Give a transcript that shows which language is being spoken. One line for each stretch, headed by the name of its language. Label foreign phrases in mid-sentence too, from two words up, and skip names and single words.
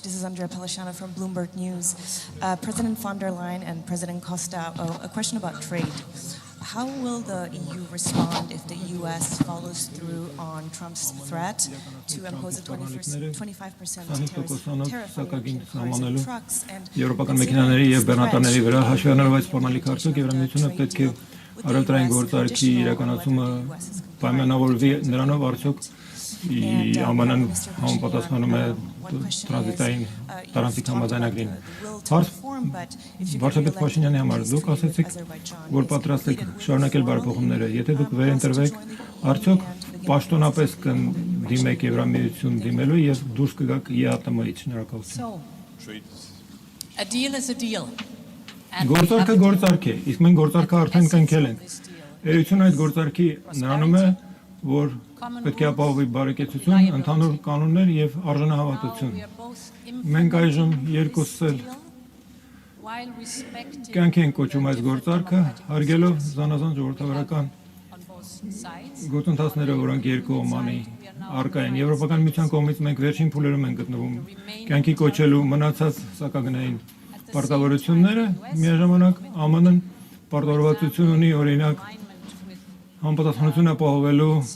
English: This is Andrea Pelishano from Bloomberg News. President von der Leyen and President Costa, a question about trade. How will the EU respond if the US follows through on Trump's threat to impose a 25% tariff on trucks and
Armenian: Եվրոպական մեքենաների եւ բեռնատարների վրա հաշվի առնելով այս սպառնալիք հարցը Եվրամիությունը պետք է առևտրային գործարքի իրականացումը պայմանավորվի նրանով արդյոք ԱՄՆ-ն համապատասխանում է տրանզիտային տարանցիկ համաձայնագրին։ Վարչապետ Փաշինյանի համար դուք ասացիք, որ պատրաստ եք շարունակել բարեփոխումները, եթե դուք վերընտրվեք, արդյոք պաշտոնապես կդիմեք Եվրամիություն դիմելու եւ դուրս կգաք ԵԱՏՄ-ից։ Շնորհակալություն։
English: A deal is a deal.
Armenian: Գործարքը գործարք է, իսկ մենք գործարքը արդեն կնքել ենք։ Էությունը այդ գործարքի նրանում է, որ պետք է ապահովի բարեկեցություն, ընդհանուր կանոններ եւ արժանահավատություն։ Մենք այժմ երկուսս էլ կյանքի ենք կոչում այս գործարքը, հարգելով զանազան ժողովրդավարական գործընթացները, որոնք երկու օմանի առկա են։ Եվրոպական միության կողմից մենք վերջին փուլերում ենք գտնվում կյանքի կոչելու մնացած սակագնային պարտավորությունները, միաժամանակ ԱՄՆ-ն պարտավորվածություն ունի օրինակ համապատասխանություն ապահովելու